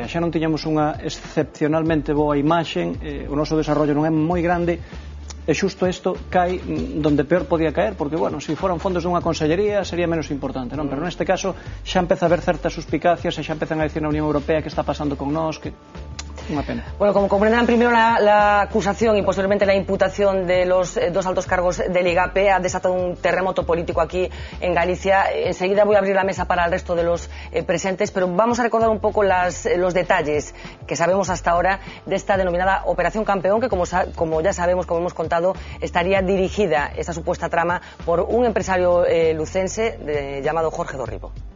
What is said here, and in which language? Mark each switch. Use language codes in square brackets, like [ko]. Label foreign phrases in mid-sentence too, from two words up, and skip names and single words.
[gl] Xa non tiñamos unha excepcionalmente boa imaxe, o noso desarrollo non é moi grande, e xusto isto cae donde peor podía caer, porque, bueno, se foran fondos dunha consellería sería menos importante, non? Pero neste caso xa empeza a haber certas suspicacias e xa empezan a dicir na Unión Europea que está pasando con nós, que una pena. [es] Bueno, como comprenderán, primero la acusación y posteriormente la imputación de los dos altos cargos del IGAPE ha desatado un terremoto político aquí en Galicia. Enseguida voy a abrir la mesa para el resto de los presentes, pero vamos a recordar un poco los detalles que sabemos hasta ahora de esta denominada Operación Campeón, que como ya sabemos, como hemos contado, estaría dirigida, esta supuesta trama, por un empresario lucense llamado Jorge Dorribo.